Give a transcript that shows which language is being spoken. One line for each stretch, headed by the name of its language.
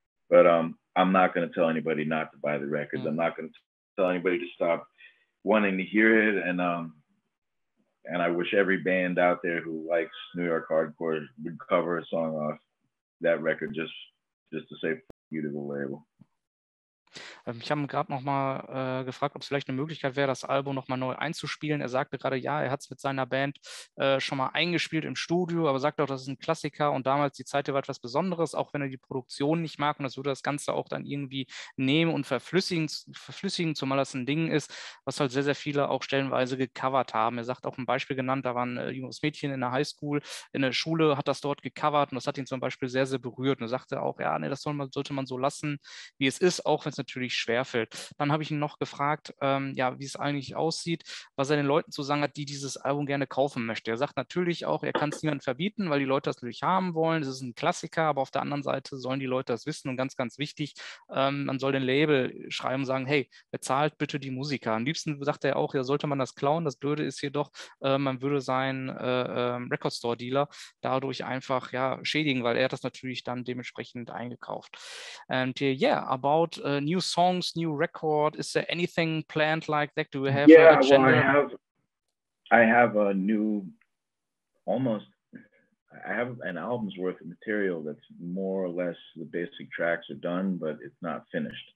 English: But I'm not going to tell anybody not to buy the records. I'm not going to tell anybody to stop wanting to hear it. And I wish every band out there who likes New York hardcore would cover a song off that record just to say fuck you to the label.
German: Ich habe ihn gerade nochmal gefragt, ob es vielleicht eine Möglichkeit wäre, das Album nochmal neu einzuspielen. Er sagte gerade, ja, er hat es mit seiner Band schon mal eingespielt im Studio, aber sagt auch, das ist ein Klassiker und damals die Zeit war etwas Besonderes, auch wenn er die Produktion nicht mag, und das würde das Ganze auch dann irgendwie nehmen und verflüssigen, zumal das ein Ding ist, was halt sehr, sehr viele auch stellenweise gecovert haben. Er sagt auch ein Beispiel genannt, da war ein junges Mädchen in der Highschool, in der Schule, hat das dort gecovert und das hat ihn zum Beispiel sehr, sehr berührt, und er sagte auch, ja, nee, das sollte man so lassen, wie es ist, auch wenn es natürlich schwerfällt. Dann habe ich ihn noch gefragt, ja, wie es eigentlich aussieht, was er den Leuten zu sagen hat, die dieses Album gerne kaufen möchte. Er sagt natürlich auch, er kann es niemandem verbieten, weil die Leute das natürlich haben wollen. Es ist ein Klassiker, aber auf der anderen Seite sollen die Leute das wissen, und ganz, ganz wichtig, man soll den Label schreiben und sagen, hey, bezahlt bitte die Musiker. Am liebsten sagt er auch, ja, sollte man das klauen. Das Blöde ist jedoch, man würde seinen Record Store Dealer dadurch einfach schädigen, weil er das natürlich dann dementsprechend eingekauft.
English: And yeah, about new songs, new record, is there anything planned like that? Do we have an agenda? Well, I have a new, I have an album's worth of material that's more or less, the basic tracks are done, but it's not finished.